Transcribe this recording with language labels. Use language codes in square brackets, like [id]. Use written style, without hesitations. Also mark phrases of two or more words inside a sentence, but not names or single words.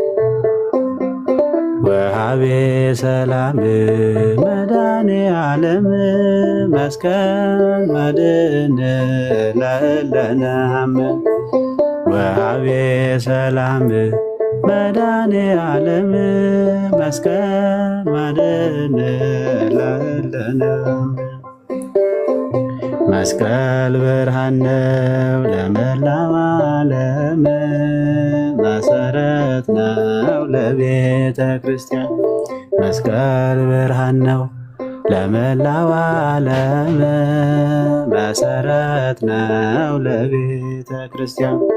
[gez] ወሃቤ ሰላም [am] መድኃኔ ዓለም መስቀል መድን ለለነአም [gez] ወሃቤ ሰላም [am] መድኃኔ ዓለም መስቀል መድን ለለነአም መስቀል ብርሃን ነው ለመላው ዓለም መሰረት ነው ለቤተ ክርስቲያን መስቀል ብርሃን ነው ለመላው ዓለም መሰረት ነው ለቤተ ክርስቲያን